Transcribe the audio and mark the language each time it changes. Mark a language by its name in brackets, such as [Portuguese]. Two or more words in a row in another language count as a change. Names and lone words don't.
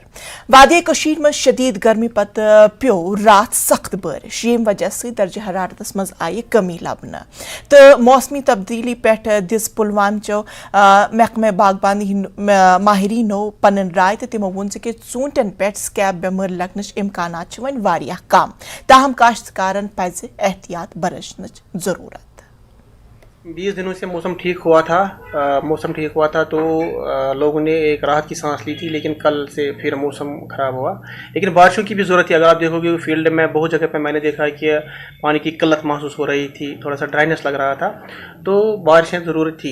[Kashmiri] وادی کٔشیٖرِ منٛز شدیٖد گرمی پتہٕ پیوٚو راتھ سخت بٲرِش ییٚمہِ وجہ سۭتۍ درجہِ حرارتس منٛز آیہِ کمی لبنہٕ تہٕ موسمی تبدیلی پٮ۪ٹھ دِژ پُلوامچو محکمہ باغبانی ماہریٖنو پنٕنۍ راے تہٕ تِمو ووٚن زِ کہِ ژوٗنٛٹھٮ۪ن پٮ۪ٹھ سکیب بٮ۪مٲرۍ لگنٕچ امکانات چھِ وۄنۍ واریاہ کم تاہم کاشتکارن پزِ احتیاط برتنٕچ ضروٗرت. [Hindi] 20 दिनों से मौसम ठीक हुआ था तो लोगों ने एक राहत की सांस ली थी, लेकिन कल से फिर मौसम ख़राब हुआ। लेकिन बारिशों की भी ज़रूरत है। अगर आप देखोगे फील्ड में बहुत जगह पे मैंने देखा है कि पानी की किल्लत महसूस हो रही थी, थोड़ा सा ड्राइनेस लग रहा था, तो बारिशें ज़रूरत थी।